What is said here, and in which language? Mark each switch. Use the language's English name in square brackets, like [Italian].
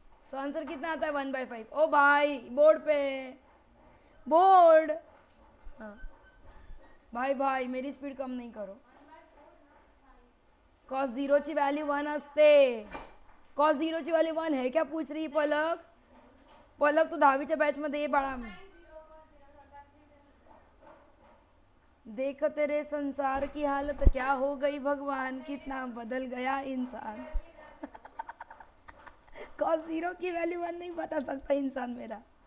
[Hindi] So answer कितना आता है? 1/5। ओ भाई बोर्ड पे, बोर्ड। हाँ भाई मेरी स्पीड कम नहीं करो। [Marathi] cos 0 ची व्हॅल्यू 1 असते। cos 0 ची व्हॅल्यू 1 [Hindi] है क्या पूछ रही पलक? [Marathi] पलक तू 10वीच्या बॅच मध्ये ये बाळा। [Hindi] देख तेरे संसार की हालत क्या हो गई भगवान, कितना बदल गया इंसान। cos 0 की वैल्यू 1 नहीं बता सकता इंसान मेरा।